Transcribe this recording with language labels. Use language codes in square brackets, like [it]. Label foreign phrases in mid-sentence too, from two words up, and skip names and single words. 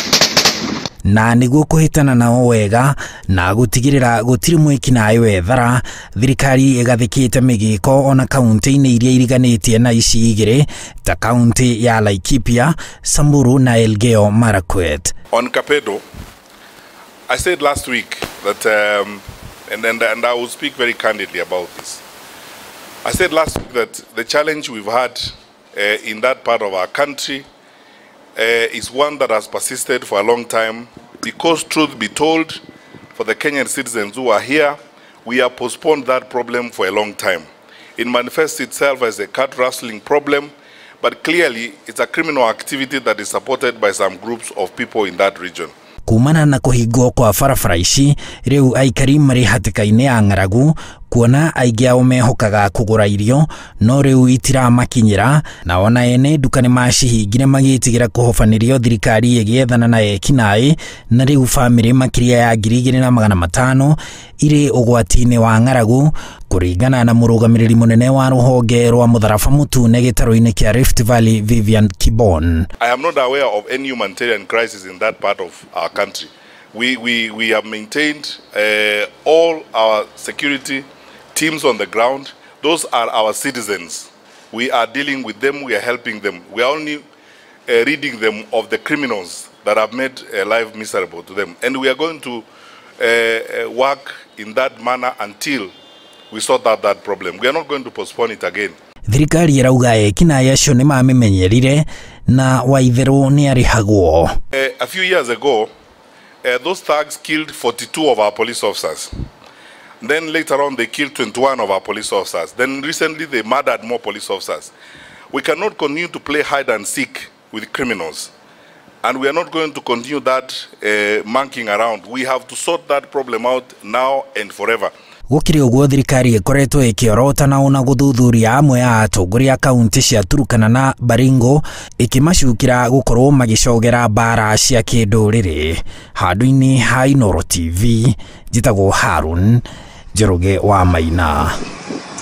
[ki] Na niguo kuhitana nao wega na gutigirira gutiri mwikinaĩ wethara, thirikari igathikite migiko ona kaunti-inĩ iria iriganĩtie na ici igĩrĩ ta kaunti ya Laikipia, Samburu na Elgeyo Marakwet. [en] On Kapedo, I said last week that and I will speak very candidly about this. I said last week that the challenge we've had in that part of our country is one that has persisted for a long time, because truth be told, for the Kenyan citizens who are here, we have postponed that problem for a long time. It manifests itself as a cat rustling problem, but clearly it's a criminal activity that is supported by some groups of people in that region. [ki] Kumana na kũhingwo kwa barabara ici, riu aikari marĩ hatĩka-inĩ ya ng'aragu kuona aingĩ ao mehokaga kũgũra irio no riu itiramakinyĩra, na ona ene nduka nĩ macihingire magĩtigĩra kũhobanĩrio thirikari ĩgĩethana na ekinaĩ, na riu bamĩrĩ makĩria ya 2,500 irĩ ũgwati-inĩ wa ng'aragu kũringana na mũrũgamĩrĩri mũnene wa rũhonge rwa mũtharaba mũtune gĩtarũ-inĩ kĩa Rift Valley Vivian Kibon. [en] I am not aware of any humanitarian crisis in that part of our country. We have maintained all our security teams on the ground. Those are our citizens. We are dealing with them, we are helping them. We are only ridding them of the criminals that have made life miserable to them. And we are going to work in that manner until we sort out that problem. We are not going to postpone it again. [ki] Thirikari irauga ekinaĩ acio nĩ mamĩmenyerire na Waitherũ nĩ arĩhagwo. [en] A few years ago, those thugs killed 42 of our police officers. Then later on, they killed 21 of our police officers. Then recently, they murdered more police officers. We cannot continue to play hide and seek with criminals. And we are not going to continue that monkeying around. We have to sort that problem out now and forever. [ki] Gũkĩrĩ ũguo thirikari ĩkoretwo ĩkĩorota na ona gũthuthuria amwe ya atongoria kaunti cia Turkana na Baringo ĩkĩmacukĩra gũkorwo magĩcogera bara cia kĩndũrĩrĩ. Handũ-inĩ ha Inooro TV, njĩtagwo Harun Njoroge wa Maina.